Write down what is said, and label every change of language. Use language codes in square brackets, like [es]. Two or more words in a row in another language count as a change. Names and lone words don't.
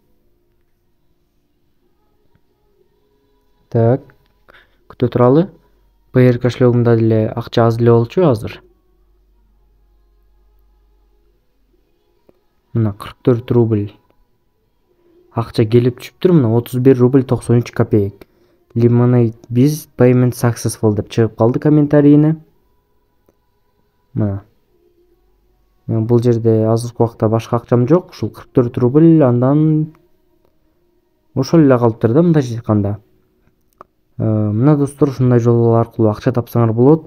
[ky] Так, күтө туралы. Payer кошелегимде деле акча аз эле болчу азыр. Мына 44 рубль. Акча келип түшүптүр, мына 31 рубль 93 копеек. Lemonade Biz [en] payment successful [ky] деп чыгып калды комментарийине. Мына. Бул жерде азыркы убакта башка акчам жок, ушул 44 рубль, андан ошол эле калыптыр да, мындайча айтканда. Мына достор, ушундай жол аркылуу акча тапсаңар болот.